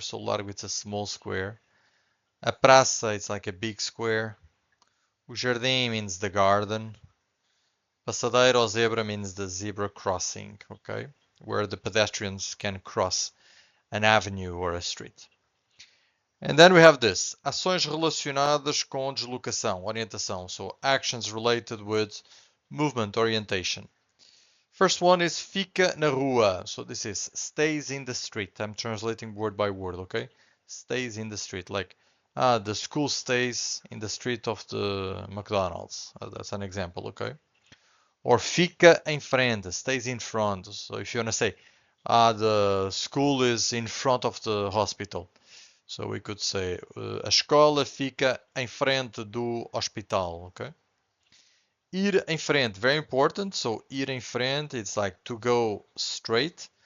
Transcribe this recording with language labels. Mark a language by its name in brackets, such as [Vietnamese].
[English] So largo, it's a small square. [Portuguese] A praça, [English] it's like a big square. [Portuguese] O jardim [English] means the garden. [Portuguese] Passadeiro [English] or zebra means the zebra crossing, okay? Where the pedestrians can cross an avenue or a street. And then we have this, [Portuguese] ações relacionadas com deslocação, orientação. [English] So actions related with movement, orientation. First one is [Portuguese] fica na rua. [English] So this is stays in the street. I'm translating word by word, okay? Stays in the street, like the school stays in the street of the McDonald's. That's an example, okay? Or [Portuguese] fica em frente, [English] stays in front. So if you want to say, the school is in front of the hospital. So we could say, [Portuguese] a escola fica em frente do hospital, [English] okay? [Portuguese] Ir em frente, [English] very important. So [Portuguese] ir em frente, [English] it's like to go straight.